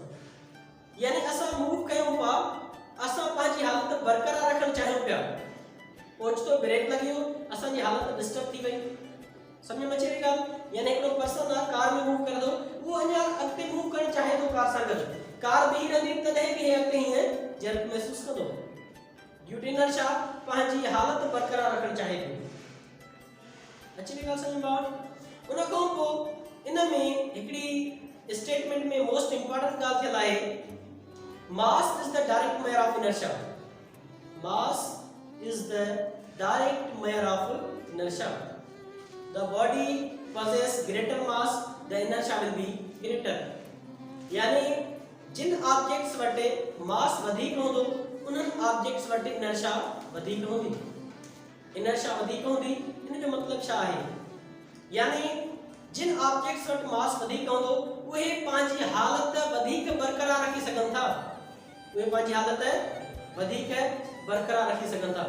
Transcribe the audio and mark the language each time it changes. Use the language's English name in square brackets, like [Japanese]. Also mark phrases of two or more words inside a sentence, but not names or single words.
[Sindhi] यानी असां मूव कयूं पिया, असां पंहिंजी हालत बरक़रार रखणु चाहियूं पिया, ओचितो ब्रेक लॻी वियो असांजी हालत डिस्टर्ब थी वई। समझ में अचे थी ॻाल्हि? यानी हिकिड़ो पर्सन आहे कार में मूव करे थो, उहो अञा अॻिते मूव करणु चाहे थो कार सां गॾु, कार बीही रहंदी तॾहिं बि अॻिते हीअं जर्क महसूसु कंदो। [English] due to inertia [Sindhi] पंहिंजी हालत बरक़रार रखणु चाहे थो। अचे थी ॻाल्हि समझ में? उन खां पोइ इन में हिकिड़ी स्टेटमेंट में [English] most important [Sindhi] ॻाल्हि थियल आहे, [English] Mass is the direct mayor of inertia. Mass is the direct mayor of inertia. The body possess greater mass, the inertia will be greater. [Sindhi] यानी जिन ऑब्जेक्ट्स वटे मास वधीक होंदो उन्हनि ऑब्जेक्ट्स वटे इनर्शिया वधीक होंदी। इनर्शिया वधीक होंदी इन जो मतलब छा आहे? यानी जिन ऑब्जेक्ट्स वटि मास वधीक होंदो उहे पंहिंजी हालत वधीक बरक़रार रखी सघनि था, उहे पंहिंजी हालत वधीक बरक़रार रखी सघनि था।